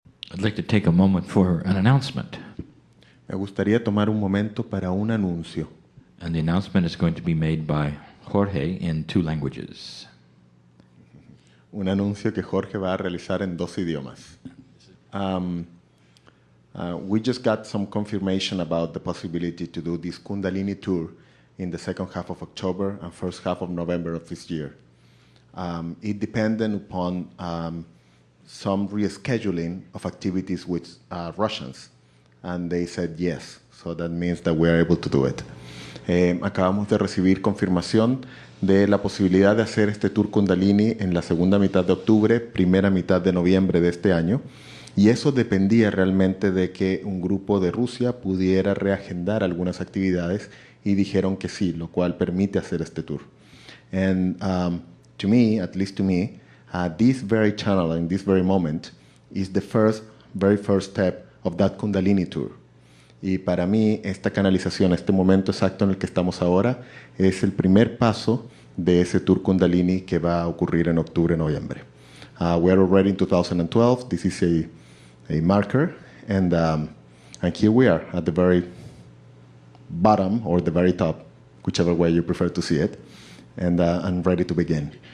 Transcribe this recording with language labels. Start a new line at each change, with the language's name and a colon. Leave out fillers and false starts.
English: I'd like to take a moment for an announcement.
Spanish: Me gustaría tomar un momento para un anuncio.
English: And the announcement is going to be made by Jorge in 2 languages.
Spanish: Un anuncio que Jorge va a realizar en 2 idiomas.
English: We just got some confirmation about the possibility to do this Kundalini tour in the second half of October and first half of November of this year. It depended upon some rescheduling of activities with Russians, and they said yes, so that means that we are able to do it.
Spanish: Acabamos de recibir confirmación de la posibilidad de hacer este tour Kundalini en la segunda mitad de octubre, primera mitad de noviembre de este año, y eso dependía realmente de que un grupo de Rusia pudiera reagendar algunas actividades y dijeron que sí, lo cual permite hacer este tour.
English: And to me, at least to me, this very channel in this very moment is the very first step of that Kundalini tour.
Spanish: Y para mí, esta canalización, este momento exacto en el que estamos ahora, es el primer paso de ese tour Kundalini que va a ocurrir en octubre-noviembre.
English: We are already in 2012. This is a marker, and here we are at the very bottom or the very top, whichever way you prefer to see it, and ready to begin.